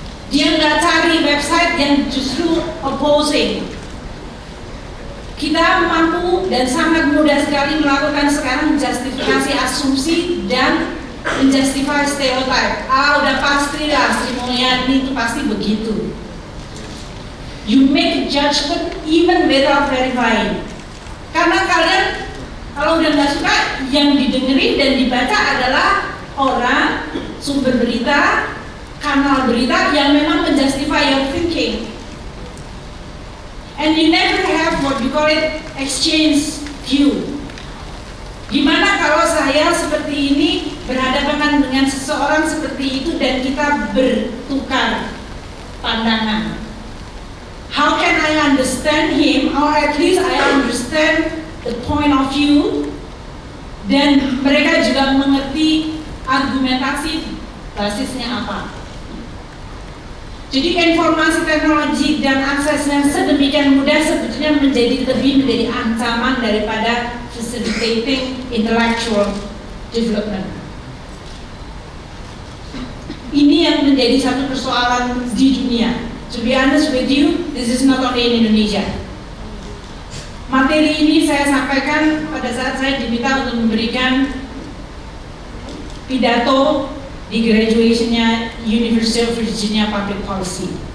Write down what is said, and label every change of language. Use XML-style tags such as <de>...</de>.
<id>Dia nggak cari website yang justru opposing. Kita mampu dan sangat mudah sekali melakukan sekarang justifikasi asumsi dan menjustify stereotype. Udah pasti lah Sri Mulyani itu pasti begitu.</id> <en>You make a judgment even without verifying.</en> <id>Karena kalian kalau udah nggak suka, yang didengerin dan dibaca adalah orang, sumber berita, kanal berita yang memang menjustify</id> <en>your thinking. And you never have what we call it exchange view.</en> <id>Gimana kalau saya seperti ini berhadapan dengan seseorang seperti itu dan kita bertukar pandangan?</id> <en>How can I understand him, or at least I understand the point of view,</en> <id>dan mereka juga mengerti argumentasi basisnya apa. Jadi informasi teknologi dan aksesnya sedemikian mudah sebetulnya menjadi ancaman daripada</id> <en>facilitating intellectual development.</en> <id>Ini yang menjadi satu persoalan di dunia.</id> <en>To be honest with you, this is not only in Indonesia.</en> <id>Materi ini saya sampaikan pada saat saya diminta untuk memberikan pidato di graduationnya University of Virginia Public Policy.</id>